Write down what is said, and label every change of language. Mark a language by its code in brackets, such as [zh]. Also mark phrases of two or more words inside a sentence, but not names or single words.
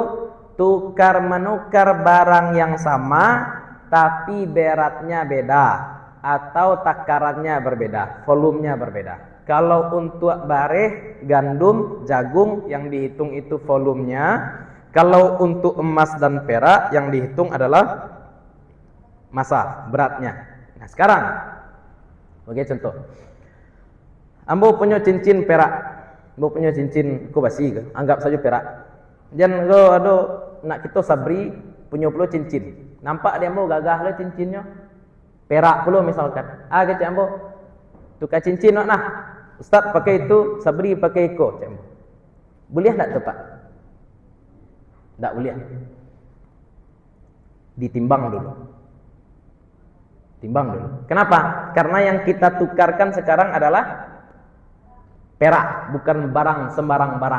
[id] Tukar menukar barang yang sama tapi beratnya beda atau takarannya berbeda, volumenya berbeda. Kalau untuk bareh, gandum, jagung yang dihitung itu volumenya. Kalau untuk emas dan perak yang dihitung adalah massa, beratnya. Nah, sekarang sebagai contoh, ambo punya cincin perak, ambo punya cincin kubasi, anggap saja perak. Jangan ada nak kita sabri punya puluh cincin. [min] Nampak dia ambo gagah le cincinnya. [id] Perak puluh misalkan. [min] Kecik ambo tukar cincin nah. [id] Ustaz pakai itu, sabri pakai iko. Boleh tak tepat? Tak boleh. Ditimbang dulu. Timbang dulu. Kenapa? Karena yang kita tukarkan sekarang adalah perak, bukan barang sembarang barang.